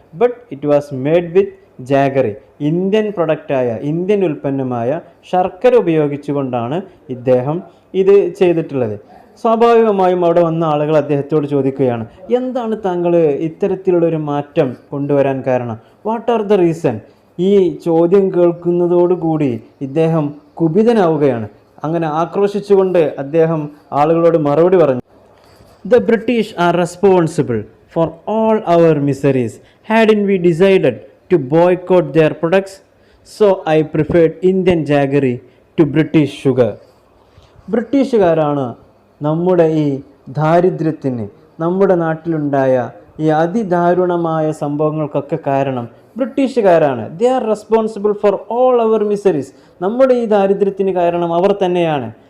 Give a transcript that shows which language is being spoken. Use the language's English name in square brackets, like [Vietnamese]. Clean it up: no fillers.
[English] but it was made with jaggery, [Malayalam] Indian പ്രൊഡക്റ്റായ, Indian ഉൽപ്പന്നമായ ശർക്കര ഉപയോഗിച്ചുകൊണ്ടാണ് ഇദ്ദേഹം ഇത് ചെയ്തിട്ടുള്ളത്. സ്വാഭാവികമായും അവിടെ വന്ന ആളുകൾ അദ്ദേഹത്തോട് ചോദിക്കുകയാണ്, എന്താണ് താങ്കൾ ഇത്തരത്തിലുള്ളൊരു മാറ്റം കൊണ്ടുവരാൻ കാരണം? [English] What are the reason? [Malayalam] ഈ ചോദ്യം കേൾക്കുന്നതോടുകൂടി ഇദ്ദേഹം കുപിതനാവുകയാണ്. അങ്ങനെ ആക്രോശിച്ചുകൊണ്ട് അദ്ദേഹം ആളുകളോട് മറുപടി പറഞ്ഞു, [English] The British are responsible for all our miseries. Hadn't we decided to boycott their products? So I preferred Indian jaggery to British sugar. [Malayalam] ബ്രിട്ടീഷുകാരാണ് നമ്മുടെ ഈ ദാരിദ്ര്യത്തിന്, നമ്മുടെ നാട്ടിലുണ്ടായ ഈ അതിദാരുണമായ സംഭവങ്ങൾക്കൊക്കെ കാരണം ബ്രിട്ടീഷുകാരാണ്. [English] They are responsible for all our miseries. [Malayalam] നമ്മുടെ ഈ ദാരിദ്ര്യത്തിന് കാരണം അവർ തന്നെയാണ്.